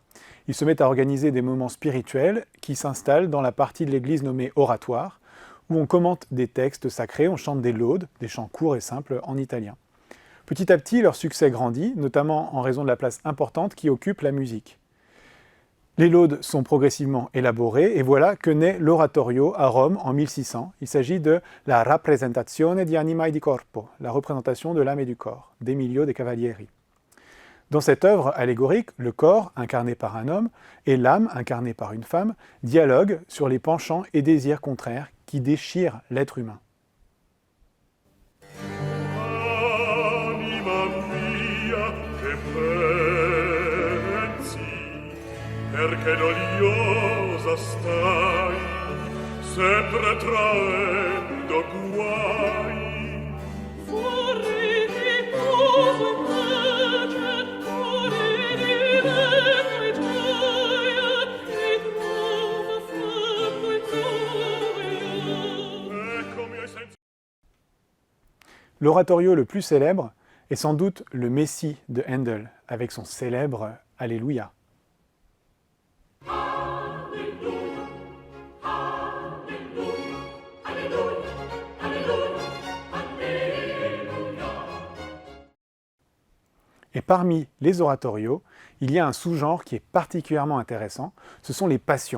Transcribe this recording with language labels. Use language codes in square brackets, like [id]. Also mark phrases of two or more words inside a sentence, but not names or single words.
[fr] Il se met à organiser des moments spirituels qui s'installent dans la partie de l'église nommée oratoire, où on commente des textes sacrés, on chante des laudes, des chants courts et simples en italien. Petit à petit, leur succès grandit, notamment en raison de la place importante qui occupe la musique. Les laudes sont progressivement élaborées et voilà que naît l'oratorio à Rome en 1600. Il s'agit de la rappresentazione di anima e di corpo, la représentation de l'âme et du corps, d'Emilio de Cavalieri. Dans cette œuvre allégorique, le corps, incarné par un homme, et l'âme, incarnée par une femme, dialoguent sur les penchants et désirs contraires qui déchirent l'être humain. [it] Perché noiosa stai, sempre traendo guai. Fuori di cosa invece, fuori di vento e gioia, ti trovo fatto in gioia. Eccomi ai sensi. [fr] L'oratorio le plus célèbre est sans doute le Messie de Handel, avec son célèbre Alléluia. Et parmi les oratorios, il y a un sous-genre qui est particulièrement intéressant, ce sont les passions.